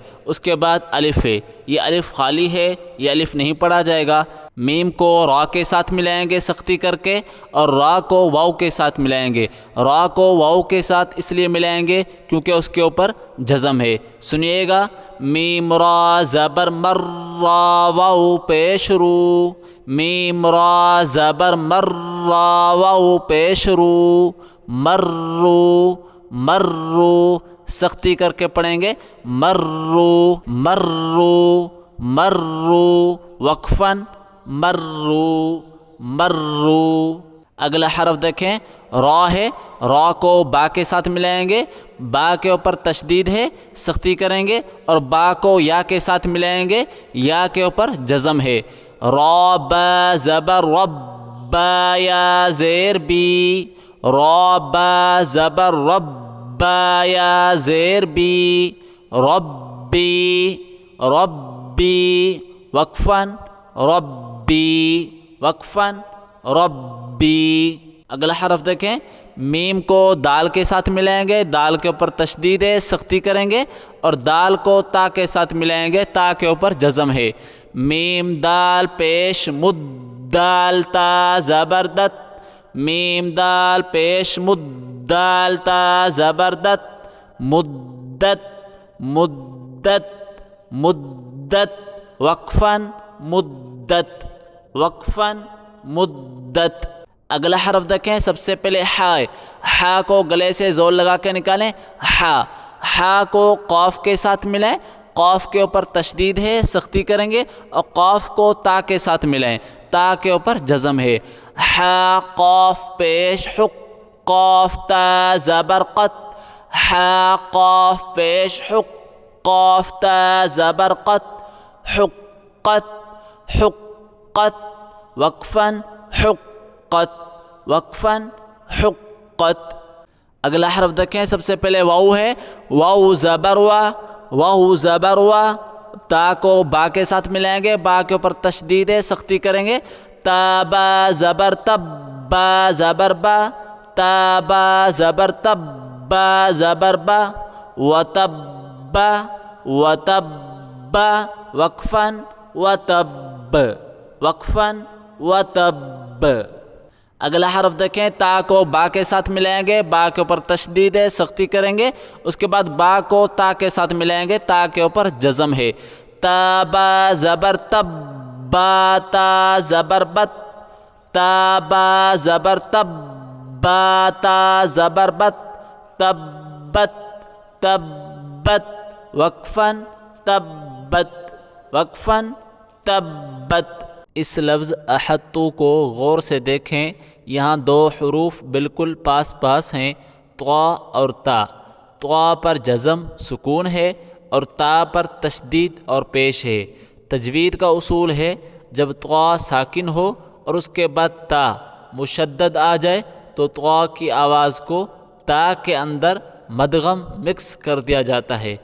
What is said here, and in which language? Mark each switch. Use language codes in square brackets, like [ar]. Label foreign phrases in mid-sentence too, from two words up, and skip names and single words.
[ur] اس کے بعد الف ہے، یہ الف خالی ہے، یہ الف نہیں پڑھا جائے گا۔ میم کو را کے ساتھ ملائیں گے سختی کر کے، اور را کو واو کے ساتھ ملائیں گے۔ را کو واو کے ساتھ اس لیے ملائیں گے کیونکہ اس کے اوپر جزم ہے۔ سنیے گا، میم را زبر مر، را واو پیش رو، میم را زبر مر، را واو پیش رو، مرو مرو، سختی کر کے پڑھیں گے، مرو مرو مرو، وقفاً مرو مرو۔ اگلا حرف دیکھیں، را ہے، را کو با کے ساتھ ملائیں گے، با کے اوپر تشدید ہے، سختی کریں گے، اور با کو یا کے ساتھ ملائیں گے، یا کے اوپر جزم ہے۔ را با زبر رب، با یا زیر بی، را با زبر رب، با یا زیر بی، ربی ربی، وقفاً ربی وقفاً ربی۔ اگلا حرف دیکھیں، میم کو دال کے ساتھ ملائیں گے، دال کے اوپر تشدید ہے، سختی کریں گے، اور دال کو تا کے ساتھ ملائیں گے، تا کے اوپر جزم ہے۔ میم دال پیش مد، دال تا زبردت، میم دال پیش مد، دال تا زبردت، مدت مدت مدت، وقفاً مدت وقفاً مدت۔ اگلا حرف دیکھیں، سب سے پہلے حا ہے، حا کو گلے سے زور لگا کے نکالیں، حا، حا کو قاف کے ساتھ ملائیں، قاف کے اوپر تشدید ہے، سختی کریں گے، اور قاف کو تا کے ساتھ ملائیں، تا کے اوپر جزم ہے۔ حا قاف پیش حق، قاف تا زبر قط، حا قاف پیش حق، قاف تا زبر قط، حقت حقت، وقفاً حقت وقفاً حقت۔ اگلا حرف دیکھیں، سب سے پہلے واو ہے، واو زبر وا، واو زبر وا، تا کو با کے ساتھ ملائیں گے، با کے اوپر تشدید ہے، سختی کریں گے، تا با زبر تب، با زبر با، تا با زبر تب، با زبر با، وتب وتب، وقفاً وتب وقفاً وتب۔ اگلا حرف دیکھیں، تا کو با کے ساتھ ملائیں گے، با کے اوپر تشدید ہے، سختی کریں گے، اس کے بعد با کو تا کے ساتھ ملائیں گے، تا کے اوپر جزم ہے۔ تا با زبر تب، با تا زبر بت، تا با زبر تب، با تا زبر بت، تبت تبت، وقفاً تبت وقفاً تبت۔ اس لفظ احطو کو غور سے دیکھیں، یہاں دو حروف بالکل پاس پاس ہیں، طا اور تا۔ طا پر جزم سکون ہے اور تا پر تشدید اور پیش ہے۔ تجوید کا اصول ہے، جب طا ساکن ہو اور اس کے بعد تا مشدد آ جائے تو طا کی آواز کو تا کے اندر مدغم مکس کر دیا جاتا ہے۔